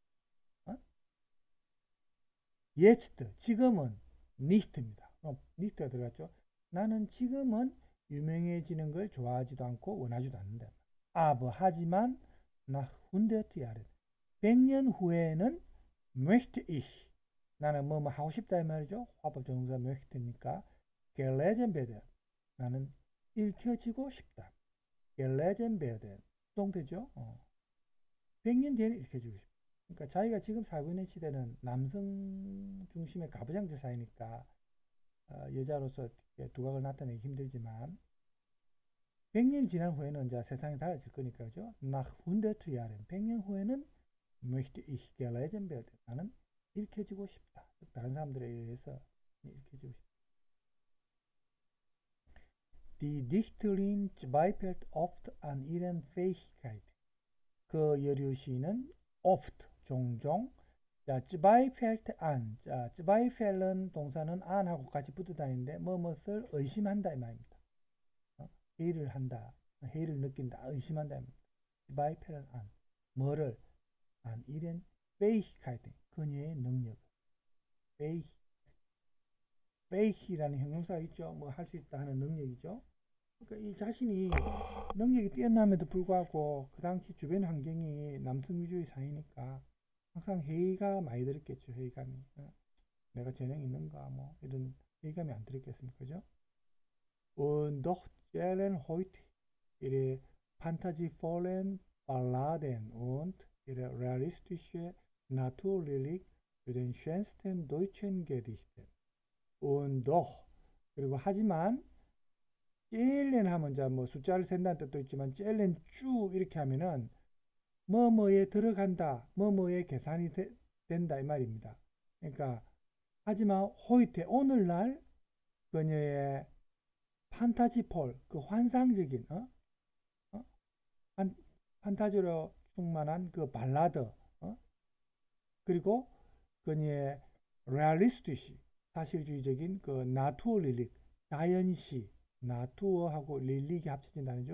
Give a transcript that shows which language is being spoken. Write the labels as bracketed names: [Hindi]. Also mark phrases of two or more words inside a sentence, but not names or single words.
[Korean] 예츠트. 지금은 니히트입니다. 니히트가 들어갔죠. 나는 지금은 유명해지는 걸 좋아하지도 않고 원하지도 않는다. 아버 하지만 [German] nach hundert Jahren. [Korean] 100년 후에는 [German] möchte ich. [Korean] 나는 뭐 하고 싶다 이 말이죠. 화법 정사 möchte니까 [German] gelesen werden. [Korean] 나는 읽혀지고 싶다. [German] gelesen werden. [Korean] 수동태죠. 100년 뒤에는 읽혀지고 싶다. 그러니까 자기가 지금 살고 있는 시대는 남성 중심의 가부장제 사회니까 여자로서 두각을 나타내기 힘들지만 100년이 지난 후에는 이제 세상이 달라질 거니까 그죠? [German] nach 100 Jahren [Korean] 100년 후에는 [German] möchte ich gelesen werden. [Korean] 나는 읽혀지고 싶다. 다른 사람들에 의해서 읽혀지고 싶다. [German] Die Dichterin zweifelt oft an ihren Fähigkeiten. [Korean] 그 여류 시인은 oft, 종종. 자, [German] zweifelt an. [Korean] 자, zweifel은 동사는 an하고 같이 붙어 다니는데 뭐뭇을 의심한다 이 말입니다. 회의를 한다. 회의를 느낀다. 의심한다 이 말입니다. [German] zweifeln an. 뭐를? an ihren Fähigkeiten. [Korean] 그녀의 능력. fähig이라는 형용사가 있죠. 뭐 할 수 있다 하는 능력이죠. 그러니까 이 자신이 능력이 뛰어남에도 불구하고 그 당시 주변 환경이 남성 위주의 사회니까 항상 회의가 많이 들었겠죠. 회의감이. 내가 재능이 있는가 뭐 이런 회의감이 안 들었겠습니까? 그죠? [German] Und doch zählen heute ihre fantasievollen Balladen und ihre realistische Naturlyrik zu den schönsten deutschen Gedichten. Und doch [Korean] 그리고 하지만 젤렌 하면 자 뭐 숫자를 센다는 뜻도 있지만 젤렌 쭉 이렇게 하면은 뭐뭐에 들어간다, 뭐뭐에 계산이 된다 이 말입니다. 그러니까 하지만 호이테 오늘날 그녀의 판타지폴 그 환상적인 판타지로 충만한 그 발라드 그리고 그녀의 레알리스트시 사실주의적인 그 나투어릴릭 자연시 나투어하고 릴릭이 합쳐진 단어죠.